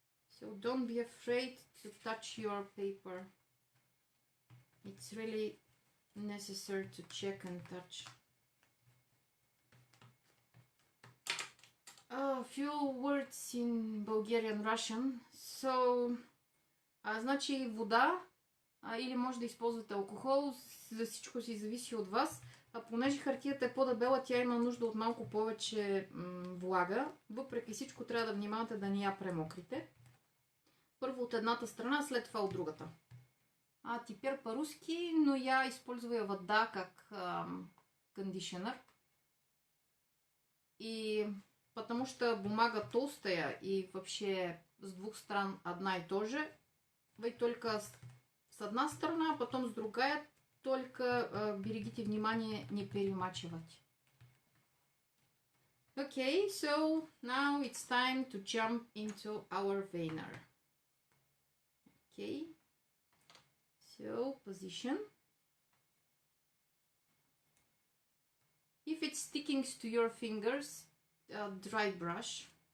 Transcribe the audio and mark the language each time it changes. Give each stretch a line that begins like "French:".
English: So don't be afraid to touch your paper. It's really necessary to check and touch. A few words in Bulgarian Russian.
Bulgarian: So, значи вода, или може да използвате алкохол, за всичко си зависи от вас. Понеже хартията е по-дебела, тя има нужда от малко повече влага. Въпреки всичко трябва да внимавате да не я премокрите. Първо от едната страна, след това от другата.
Russian: Теперь по-русски, но я использую вода как кондишнер. И потому что бумага толстая и вообще с двух сторон одна и то же. Вы только с одна сторона, а потом с другая. Только берегите внимание не перемачивать.
English: Okay, so now it's time to jump into our veiner. Okay, so position. If it's sticking to your fingers, dry brush.